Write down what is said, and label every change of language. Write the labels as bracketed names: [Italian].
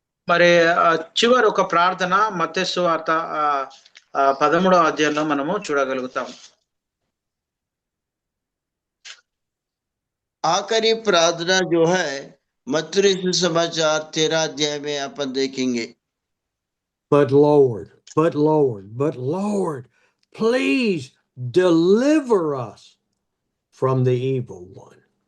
[Telugu] మరి చివరి ఒక ప్రార్థన మత్తయి సువార్త 13వ అధ్యాయంలో మనము చూడగలుగుతాం. [Hindi] आखिरी प्रार्थना जो है मत्ती सुसमाचार 13 अध्याय में अपन देखेंगे। [English] But Lord, please deliver us from the evil one.